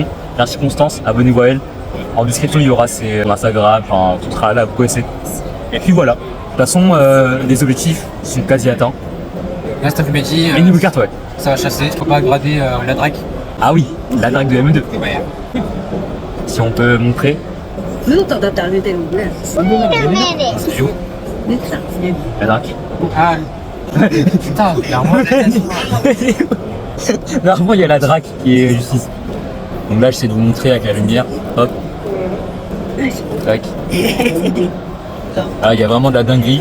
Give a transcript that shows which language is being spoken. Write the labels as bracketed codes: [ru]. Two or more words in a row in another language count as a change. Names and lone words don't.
[fr] Merci Constance, abonnez-vous à elle. En description, il y aura son Instagram, enfin, tout sera là, vous connaissez. Et puis voilà. façon, les objectifs sont quasi atteints. Là, cet après-midi, Et niveau carte, ouais. ça va chasser. Faut pas grader la drague. Ah oui, la drague de ME2. Si on peut montrer. [ja] ずっとだって歩いてるもんね。 [fr] C'est où la drague. Ah, putain, clairement. Normalement, il y a la drague qui est juste ici. Donc là, j'essaie de vous montrer avec la lumière. Hop. Tac. Ah, il y a vraiment de la dinguerie.